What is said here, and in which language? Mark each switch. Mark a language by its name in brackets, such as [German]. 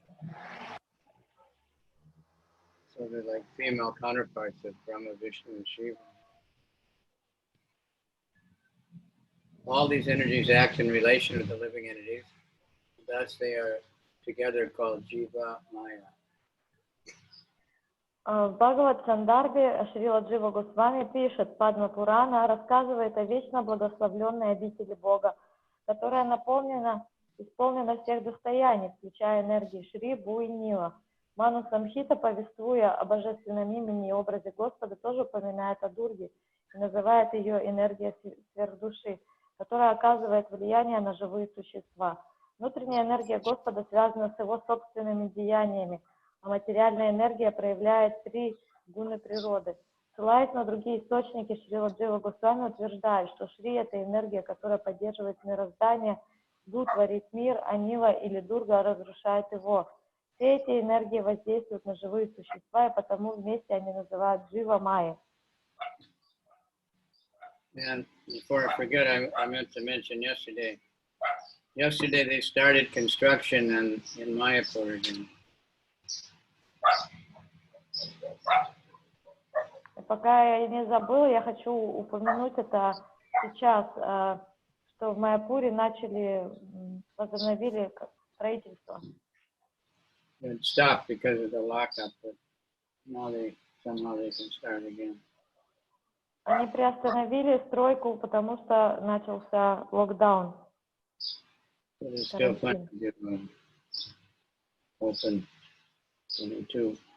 [English] So they're like female counterparts of Brahma, Vishnu, and Shiva. All these energies act in relation with the living entities. Thus they are together called Jiva Maya. [Russian] В Бхагавад-сандarbе Шрила Джива Госвами пишет, Падма Пурана рассказывает о вечно благословленной обители Бога, которая исполнена всех достояний, включая энергии Шри, Бу и Нила. Ману Самхита, повествуя о божественном имени и образе Господа, тоже упоминает о Дурге и называет ее энергией сверхдуши, которая оказывает влияние на живые существа. Внутренняя энергия Господа связана с его собственными деяниями, а материальная энергия проявляет 3 гуны природы. Ссылаясь на другие источники, Шрила Джива Госвами утверждает, что Шри – это энергия, которая поддерживает мироздание, Бу творит мир, а Нила или Дурга разрушает его. Все эти энергии воздействуют на живые существа, и потому вместе они называют Джива Майя. [English] And before I forget, I meant to mention yesterday. Yesterday they started construction in Mayapur again. [Russian] Пока я не забыла, я хочу упомянуть это сейчас, что в Майяпуре возобновили строительство. [English] It stopped because of the lockup, but now somehow they can start again. [Russian] Они приостановили стройку, потому что начался локдаун. [English] So there's still plenty to open 22.